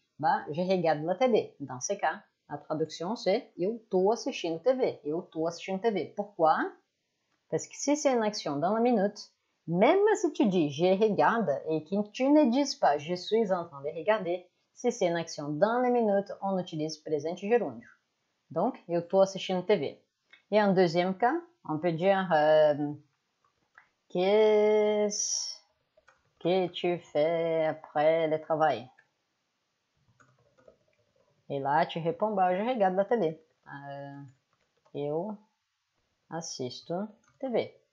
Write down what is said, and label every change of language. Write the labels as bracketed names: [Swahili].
[French] Bah, je regarde la télé. Dans ce cas, la traduction, c'est [Portuguese] eu tô assistindo TV. Eu tô assistindo TV. [French] Pourquoi? Parce que si c'est une action dans la minute, même si tu dis je regarde et que tu ne dises pas je suis en train de regarder, si c'est une action dans les minutes, on utilise présente gerúndio. Donc, [Portuguese] eu tô assistindo TV. [French] Et en deuxième cas, on peut dire qu'est-ce que tu fais après le travail? Et là, tu réponds, bah, je regarde la télé. [Portuguese] Eu assisto TV.